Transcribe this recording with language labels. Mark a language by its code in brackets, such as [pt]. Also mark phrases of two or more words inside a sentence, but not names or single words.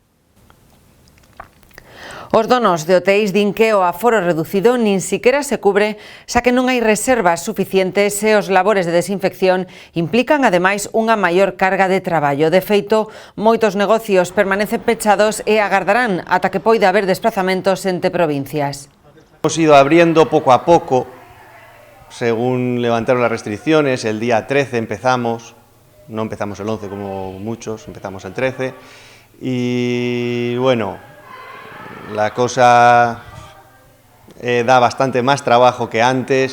[gl] Os donos de hotéis din que o aforo reducido nin siquiera se cubre, xa que non hai reservas suficientes e os labores de desinfección implican ademais unha maior carga de traballo. De feito, moitos negocios permanecen pechados e agardarán ata que poida haber desplazamentos entre provincias. [es] Hemos ido abriendo poco a poco, según levantaron las restricciones. El día 13 empezamos, no empezamos el 11 como muchos, empezamos el 13 y bueno, la cosa da bastante más trabajo que antes.